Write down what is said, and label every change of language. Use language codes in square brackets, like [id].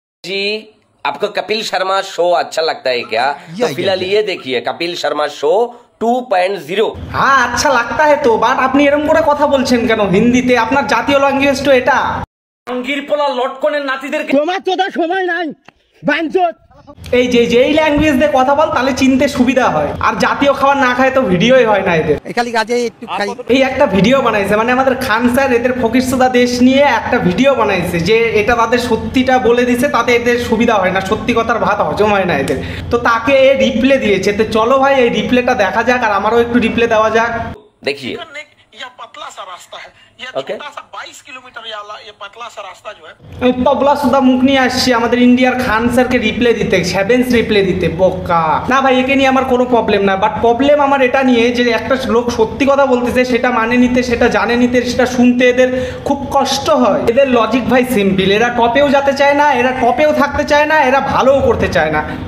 [hi] जी आपको कपिल शर्मा शो अच्छा लगता है क्या? तो फिलहाल ये देखिए कपिल शर्मा शो 2.0। हाँ अच्छा लगता है तो, [bn] বাট আপনি এরকম করে কথা বলছেন কেন হিন্দিতে? আপনার জাতীয় ল্যাঙ্গুয়েজ তো এটা। আঙ্গির পোলা লটকনের নাতিদেরকে তোমার তো সময় নাই বাঞ্চত। এই যে এই ল্যাঙ্গুয়েজ দিয়ে কথা বল, তাহলে চিনতে সুবিধা হয়। আর জাতীয় খাবার না খায় তো ভিডিওই হয় না এদের। খালি কাজে একটু খাই। এই একটা ভিডিও বানাইছে, মানে আমাদের খান স্যার এদের ফকিরসুদা দেশ নিয়ে একটা ভিডিও বানাইছে যে এটা তাদের সত্যিটা বলে দিছে, তাতে এদের সুবিধা হয় না, সত্যি কথার ভাত হজম হয় না এদের। তো তাকে রিপ্লে দিয়েছে। তো চলো ভাই এই রিপ্লেটা দেখা যাক, আর আমারও একটু রিপ্লে দেওয়া যাক। [hi] देखिए यह पतला सा रास्ता है, यह छोटा सा 22 किलोमीटर वाला ये पतला सा रास्ता जो है। [bn] ওই তবলা সুদা মুখ নিয়ে আসছে আমাদের ইন্ডিয়ার খান স্যারকে রিপ্লে দিতে, সেভেন্স রিপ্লে দিতে। বোকা না ভাই, একে নিয়ে আমার কোনো প্রবলেম না, বাট প্রবলেম আমার এটা নিয়ে যে একটা লোক সত্যি কথা বলতেছে, সেটা মানে নিতে, সেটা জানে নিতে, সেটা শুনতে এদের খুব কষ্ট হয়। এদের লজিক ভাই সিম্পল, এরা টপেও যেতে চায় না, এরা টপেও থাকতে চায় না, এরা ভালোও করতে চায় না।